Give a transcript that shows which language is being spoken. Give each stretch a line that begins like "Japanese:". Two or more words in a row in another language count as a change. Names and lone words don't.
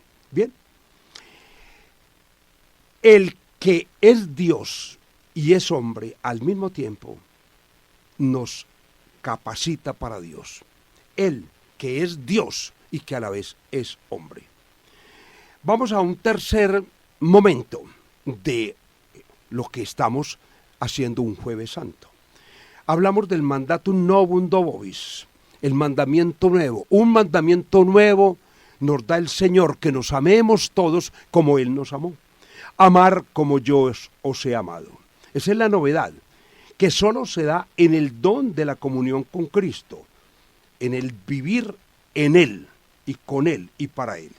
Spanish: Bien, el que es Dios y es hombre al mismo tiempo nos capacita para Dios. Él que es Dios y que a la vez es hombre. Vamos a un tercer momento de lo que estamos haciendo un Jueves Santo. Hablamos del
Latin: mandatum novum vobis,
Spanish: el mandamiento nuevo. Un mandamiento nuevo nos da el Señor, que nos amemos todos como Él nos amó. Amar como yo os he amado. Esa es la novedad, que solo se da en el don de la comunión con Cristo, en el vivir en Él y con Él y para Él.